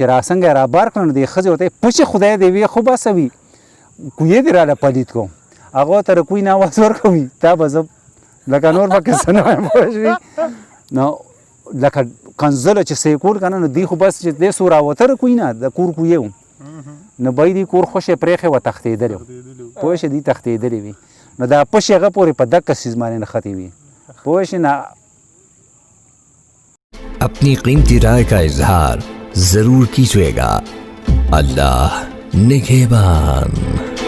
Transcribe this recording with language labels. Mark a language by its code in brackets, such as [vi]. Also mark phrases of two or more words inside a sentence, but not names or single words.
[ps] را څنګه یې رابار کړه نو دې ښځې ورته پشي خدای دې وي خو بسه وي کویې دې راله پلید کوم هغه ورته د کوی نه اواز ورکوي تا به زه لکه نور پکې څه نه وایم پوه شوې نو لکه کنځله چې سیکور که نه نو دی خو بس چې دی سو راوته د کوی نه د کور کویې و نو به یې دې کور خوشې پرېښې وه تښتېدلې و پوه شې دی تښتېدلې وي نو دا پشي هغه پورې په دقه څیز باندې نښتې وي پوه شې نه [ur] اپنی قیمتی رائے کا اظہار ضرور کیجیے گا. اللہ نگہبان.